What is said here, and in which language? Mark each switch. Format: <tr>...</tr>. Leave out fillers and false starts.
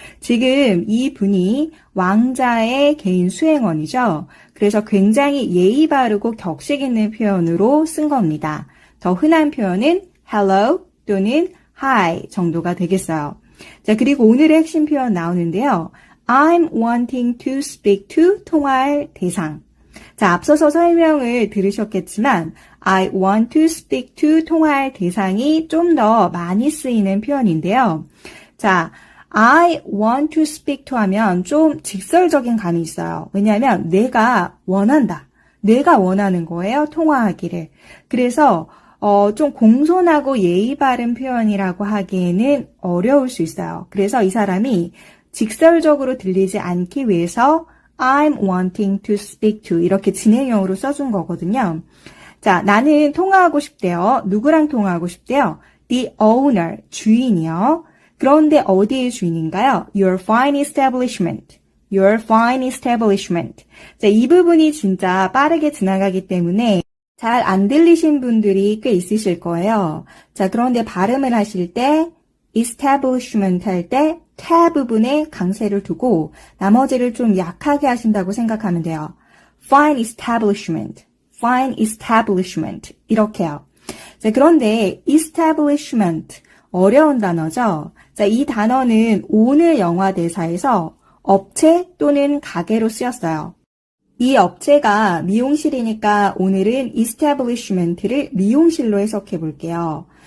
<ko>지금 이 분이 왕자의 개인 수행원이죠. 그래서 굉장히 예의 바르고 격식 있는 표현으로 쓴 겁니다. 더 흔한 표현은 hello 또는 hi 정도가 되겠어요. 자, 그리고 오늘의 핵심 표현 나오는데요.</ko> <en>I'm wanting to speak to</en> <ko>통화할 대상. 자, 앞서서 설명을 들으셨겠지만</ko> <en>I want to speak to</en> <ko>통화할 대상이 좀 더 많이 쓰이는 표현인데요. 자,</ko> <en>I want to speak to</en> <ko>하면 좀 직설적인 감이 있어요. 왜냐하면 내가 원한다. 내가 원하는 거예요. 통화하기를. 그래서 좀 공손하고 예의 바른 표현이라고 하기에는 어려울 수 있어요. 그래서 이 사람이 직설적으로 들리지 않기 위해서</ko> <en>I'm wanting to speak to</en> <ko>이렇게 진행형으로 써준 거거든요. 자, 나는 통화하고 싶대요. 누구랑 통화하고 싶대요?</ko> <en>The owner,</en> <ko>주인이요. 그런데 어디의 주인인가요?</ko> <en>Your fine establishment. Your fine establishment.</en> <ko>자, 이 부분이 진짜 빠르게 지나가기 때문에 잘 안 들리신 분들이 꽤 있으실 거예요. 자, 그런데 발음을 하실 때 establishment 할 때 태 부분에 강세를 두고 나머지를 좀 약하게 하신다고 생각하면 돼요.</ko> <en>fine establishment, fine establishment</en> <ko>이렇게요. 자, 그런데 establishment 어려운 단어죠. 자, 이 단어는 오늘 영화 대사에서 업체 또는 가게로 쓰였어요. 이 업체가 미용실이니까 오늘은 establishment를 미용실로 해석해 볼게요.</ko>